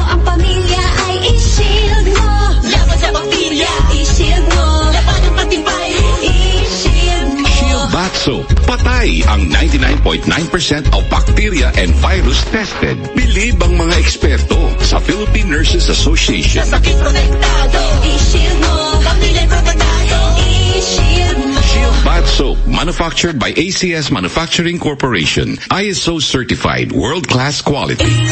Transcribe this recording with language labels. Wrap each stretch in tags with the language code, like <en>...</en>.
<tl>Ang pamilya ay i-shield mo. Laban sa bakterya, i-shield mo. Laban ng patibay, i-shield mo.</tl> <en>Shield Bath Soap.</en> <tl>Patay ang 99.9%</tl> <en>of bacteria and virus tested.</en> <tl>Believe ang mga eksperto sa Philippine Nurses Association. Sa sakit protektado, i-shield mo. Pamilya protektado, i-shield mo.</tl> <en>Shield Bath Soap, manufactured by ACS Manufacturing Corporation. ISO certified, world-class quality.</en>